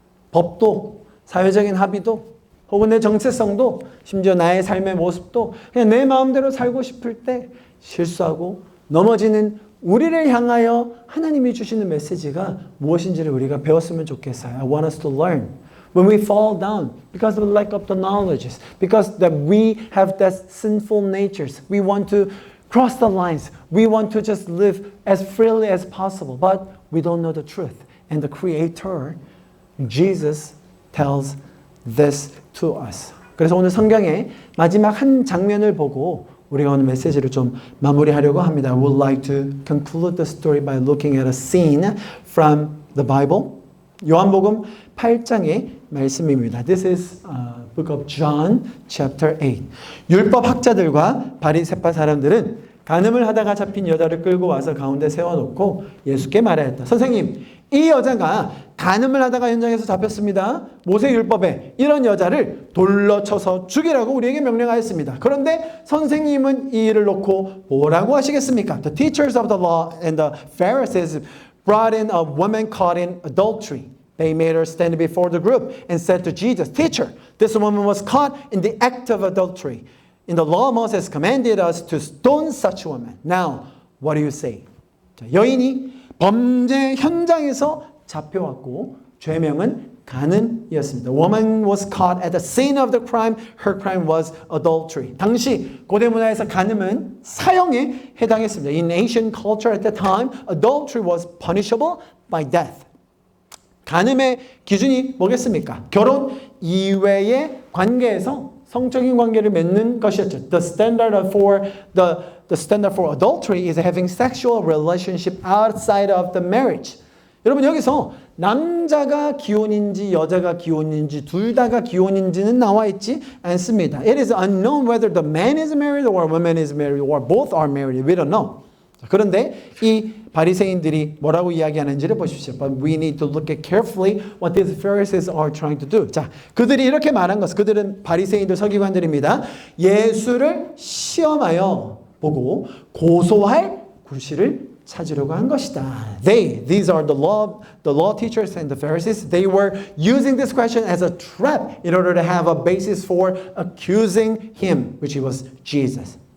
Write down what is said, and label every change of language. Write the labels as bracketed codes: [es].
[ko] 법도, 사회적인 합의도, 혹은 내 정체성도, 심지어 나의 삶의 모습도 그냥 내 마음대로 살고 싶을 때 실수하고 넘어지는 우리를 향하여 하나님이 주시는 메시지가 무엇인지를 우리가 배웠으면 좋겠어요. [en] I want us to learn. When we fall down because of the lack of the knowledge, because that we have that sinful natures, we want to cross the lines. We want to just live as freely as possible, but we don't know the truth. And the Creator, Jesus, tells this to us. [ko] 그래서 오늘 성경의 마지막 한 장면을 보고 우리가 오늘 메시지를 좀 마무리하려고 합니다. [en] I would like to conclude the story by looking at a scene from the Bible. [ko] 요한복음 8장의 말씀입니다. [en] This is book of John chapter 8. [ko] 율법 학자들과 바리새파 사람들은 간음을 하다가 잡힌 여자를 끌고 와서 가운데 세워놓고 예수께 말하였다. 선생님, 이 여자가 간음을 하다가 현장에서 잡혔습니다. 모세율법에 이런 여자를 돌로 쳐서 죽이라고 우리에게 명령하였습니다. 그런데 선생님은 이 일을 놓고 뭐라고 하시겠습니까? [en] The teachers of the law and the Pharisees brought in a woman caught in adultery. They made her stand before the group and said to Jesus, Teacher, this woman was caught in the act of adultery. In the law, Moses commanded us to stone such a woman. Now, what do you say? [ko] 자, 여인이 범죄 현장에서 잡혀왔고 죄명은 간음이었습니다. [en] The woman was caught at the scene of the crime. Her crime was adultery. [ko] 당시 고대 문화에서 간음은 사형에 해당했습니다. [en] In ancient culture at the time, adultery was punishable by death. [ko] 간음의 기준이 뭐겠습니까? 결혼 이외의 관계에서 성적인 관계를 맺는 것이었죠. [en] The standard for adultery is having sexual relationship outside of the marriage. [ko] 여러분 여기서 남자가 기혼인지 여자가 기혼인지 둘 다가 기혼인지는 나와 있지 않습니다. [en] It is unknown whether the man is married or a woman is married or both are married. We don't know. [ko] 그런데 이 바리새인들이 뭐라고 이야기하는지를 보십시오. [en] But we need to look at carefully what these Pharisees are trying to do. [ko] 자, 그들이 이렇게 말한 것, 그들은 바리새인들 서기관들입니다. 예수를 시험하여 보고 고소할 구실을 찾으려고 한 것이다. [en] These are the law teachers and the Pharisees. They were using this question as a trap in order to have a basis for accusing him, which was Jesus.